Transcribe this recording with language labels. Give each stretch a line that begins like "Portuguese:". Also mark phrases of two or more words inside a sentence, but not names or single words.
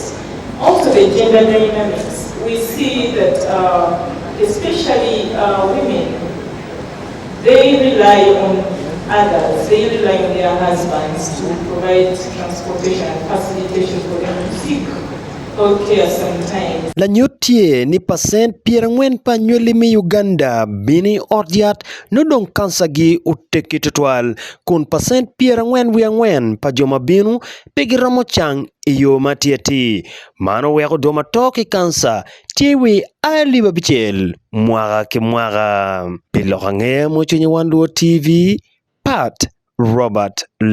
English: Also the gender dynamics. We see that especially women, they rely on others, they rely on their husbands to provide transportation and facilitation for them to seek healthcare sometimes.
Acoli: La nyotie ni percent pierangwen pa nyweli mi Uganda bini otyat no dong kansa gi uteki tutwal kun percent pierangwen wiangwen pa joma binu pegi ramo chang iyo matieti mano weko doma toki kansa tiwi ali babichel mwaka ki mwaka pilokange mocho nyewanduo TV Pat Robert